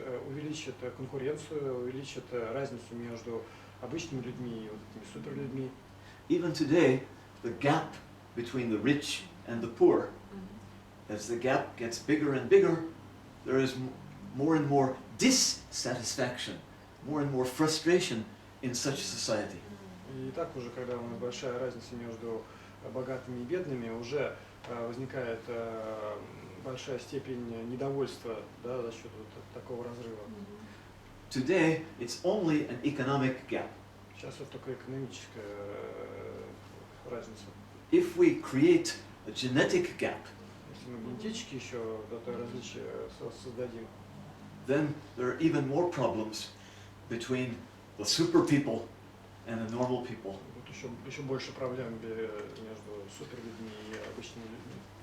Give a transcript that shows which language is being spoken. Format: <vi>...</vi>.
<ru>Увеличит конкуренцию, увеличит разницу между обычными людьми и вот этими суперлюдьми.</ru> <en>Even today, the gap between the rich and the poor, as the gap gets bigger and bigger, there is more and more dissatisfaction, more and more frustration in such a society.</en> <ru>И так уже, когда у нас большая разница между богатыми и бедными, уже возникает большая степень недовольства, да, за счет вот такого разрыва.</ru> <en>Today, it's only an economic gap.</en> <ru>Сейчас это только экономическая разница.</ru> <en>If we create a genetic gap,</en> <ru>Если мы генетически еще это различие создадим,</ru> <en>then there are even more problems between the super people and the normal people.</en> <ru>будет еще больше проблем между суперлюдьми и обычными людьми.</ru>